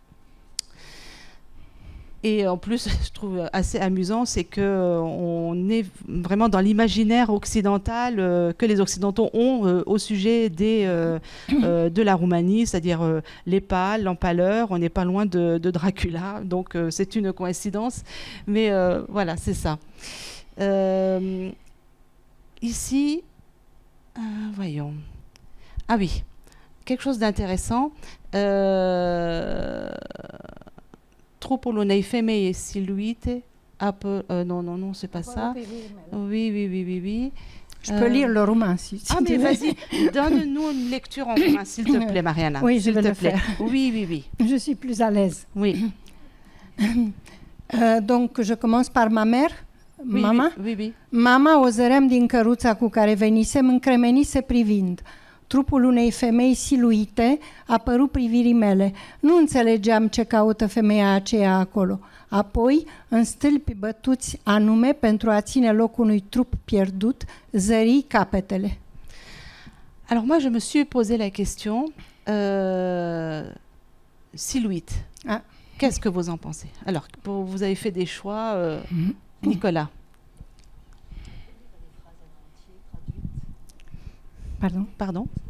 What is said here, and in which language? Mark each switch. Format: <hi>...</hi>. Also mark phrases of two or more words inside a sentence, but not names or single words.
<fr>Et en plus, je trouve assez amusant, c'est qu'on est vraiment dans l'imaginaire occidental que les Occidentaux ont au sujet de la Roumanie, c'est-à-dire les pâles, l'empaleur. On n'est pas loin de Dracula, donc c'est une coïncidence. Mais voilà, c'est ça. Ici, voyons. Ah oui, quelque chose d'intéressant.</fr> <ro>Trupul unei femei siluite</ro> <fr>non, c'est pas ça. Oui. Je peux lire le roumain si mais vas-y, donne-nous une lecture en roumain, s'il te plaît, Mariana. Oui, je vais le faire. Oui. Je suis plus à l'aise. Oui. Donc, je commence par ma mère. Mama? Oui.</fr> <ro>Mama, o zăream din căruța cu care venisem, încremenise privind. Trupul unei femei siluite a părut privirii mele. Nu înțelegeam ce caută femeia aceea acolo. Apoi, în stâlpi bătuți anume pentru a ține loc unui trup pierdut, zări capetele.</ro> <fr>Alors moi, je me suis posé la question, silhouette. Qu'est-ce que vous en pensez? Alors, vous avez fait des choix, Nicolas. Pardon.</fr>